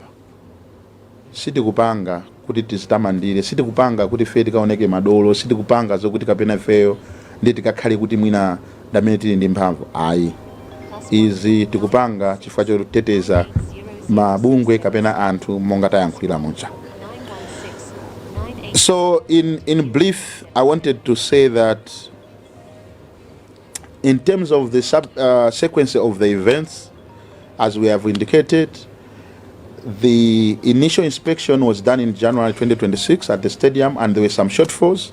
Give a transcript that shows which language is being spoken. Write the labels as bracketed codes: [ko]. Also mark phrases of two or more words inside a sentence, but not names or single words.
[ny] Sitikupanga kuti tizitamandire, sitikupanga kuti fe tikaoneke madolo, sitikupanga zokuti kapena feyo ndi tikakhale kuti mwina damene tili ndi mphamvu. Ayi. Izi tikupanga chifukwa choteteza mabungwe kapena anthu monga tayankhulira mucha. [en] So in brief, I wanted to say that in terms of the sequence of the events, as we have indicated, the initial inspection was done in January 2026 at the stadium, and there were some shortfalls.